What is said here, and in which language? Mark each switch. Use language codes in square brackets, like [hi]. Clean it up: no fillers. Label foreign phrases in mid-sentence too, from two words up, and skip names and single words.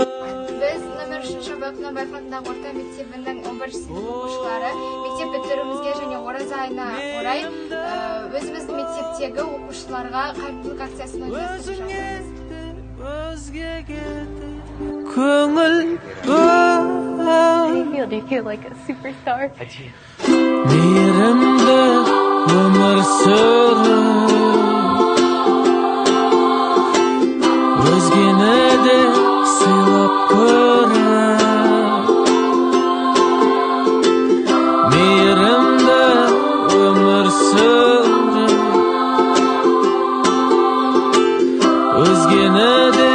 [kk] Біз номер 3 Шабат Намбаев атындағы орта мектебінің 11 сынып оқушылары мектеп бітіруімізге және ораза айына орай өзіміздің мектептегі оқушыларға қайырымдылық акциясын ұйымдастырып жатырмыз. Көңіл [en] Do you feel like a superstar? [kk] мейірімді өмір сүріп өзгені де сыйлап көріп мейірімді өмір сүріп өзгені де.